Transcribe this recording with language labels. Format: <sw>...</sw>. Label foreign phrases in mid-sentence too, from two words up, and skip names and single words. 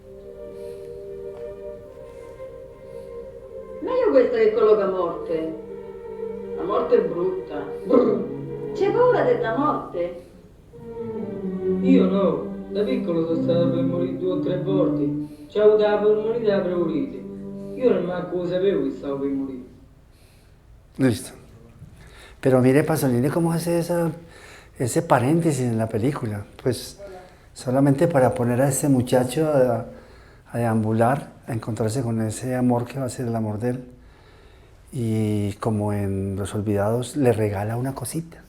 <it>Meglio questa che colloca morte. La morte è brutta. C'hai paura della morte? Io no. Da piccolo sono stato per morire 2 o 3 volte. C'ho avuto la polmonite e la pleurite. Io non manco lo sapevo che stavo per morire.</it> <es>Listo. Pero mire, Pasolini, cómo hace ese paréntesis en la película. Pues solamente para poner a ese muchacho a deambular, a encontrarse con ese amor que va a ser el amor de él. Y como en Los Olvidados le regala una cosita.</es>